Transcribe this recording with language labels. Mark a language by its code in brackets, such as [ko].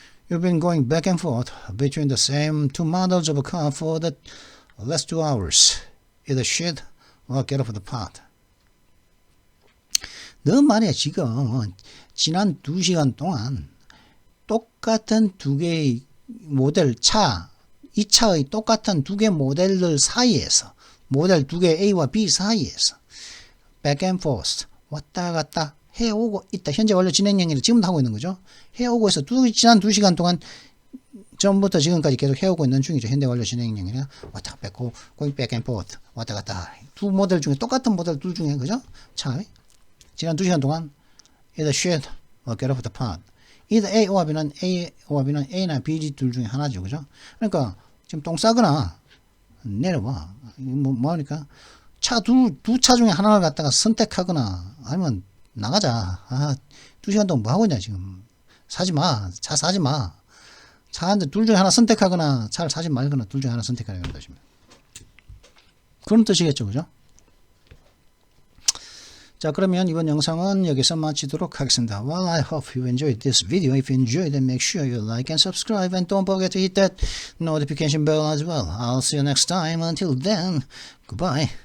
[en] You've been going back and forth between the same two models of a car for the last 2 hours. Either shit or get off the pot. [ko] 너 말이야 지금 지난 2시간 동안 똑같은 두 개의 모델 차, 이 차의 똑같은 두 개 모델들 사이에서 모델 두 개 A와 B 사이에서 back and forth 왔다 갔다 해오고 있다. 현재 완료 진행형이라 지금도 하고 있는 거죠. 해오고 있어. 지난 2시간 동안 전부터 지금까지 계속 해오고 있는 중이죠. 현재 완료 진행형이라 왔다 갔다 [en] going back and forth [ko] 왔다 갔다. 두 모델 중에 똑같은 모델 둘 중에 그죠? 차 지난 2시간 동안 [en] either shit or get off the pot. [ko] either A와 B는 A나 B 둘 중에 하나죠. 그죠? 그러니까 지금 똥 싸거나 내려와. 뭐 하니까 두 차 중에 하나를 갖다가 선택하거나 아니면 나가자. 2시간 동안 뭐 하고 있냐 지금. 사지 마. 차 사지 마. 차 한 대 둘 중에 하나 선택하거나 차를 사지 말거나 둘 중에 하나 선택하는 뜻입니다. 그런 뜻이겠죠. 그죠? 자, 그러면 이번 영상은 여기서 마치도록 하겠습니다. [en] Well, I hope you enjoyed this video. If you enjoyed it, make sure you like and subscribe and don't forget to hit that notification bell as well. I'll see you next time. Until then, goodbye.